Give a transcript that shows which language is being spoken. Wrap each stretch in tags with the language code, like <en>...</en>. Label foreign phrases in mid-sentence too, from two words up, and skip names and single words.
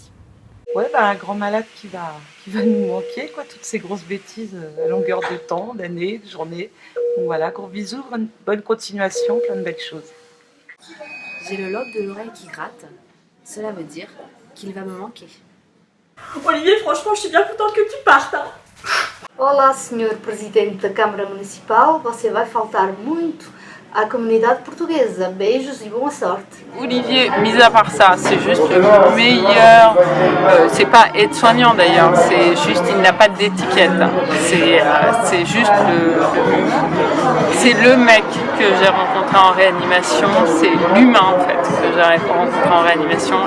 <fr>Ouais, bah, un grand malade qui va nous manquer, quoi, toutes ces grosses bêtises à longueur de temps, d'années, de journées. Donc voilà, gros bisous, bonne continuation, plein de belles choses. J'ai le lobe de l'oreille qui gratte. Cela veut dire qu'il va me manquer. Olivier, franchement, je suis bien contente que tu partes. Hein.</fr> <pt>Olá, Sr. Presidente da Câmara Municipal. Você vai faltar muito à comunidade portuguesa. Beijos e boa sorte.</pt> <fr>Olivier, mis à part ça, c'est juste le meilleur. C'est pas aide-soignant d'ailleurs, c'est juste, il n'a pas d'étiquette. C'est juste c'est le mec que j'ai rencontré en réanimation, c'est l'humain en fait que j'ai rencontré en réanimation.</fr>